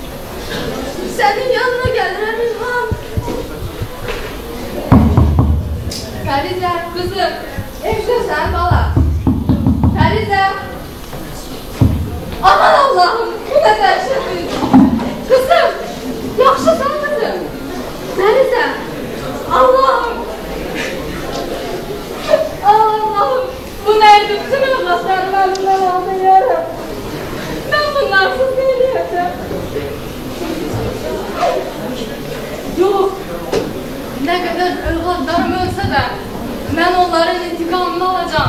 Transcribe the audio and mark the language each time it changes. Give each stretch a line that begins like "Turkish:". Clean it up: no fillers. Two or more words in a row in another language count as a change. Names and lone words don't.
Azerbaijani: Sənin yanına gəlirəm İlham. Fərizə, qızım, evdəsən bala. Fərizə.
Turkish: Aman Allah'ım, bu nə dəhşətdir.
Azerbaijani: Qızım, yaxşısan qızım. Fərizə,
Turkish: Allah'ım. Allah'ım, bu neydi?
Azerbaijani: Bütün evlatlarım əlimdən aldı yarım.
Turkish: Ben bunlarsız neyleyeceğim? Yok. Ne kadar evlatlarım ölse de ben onların intikamını alacağım.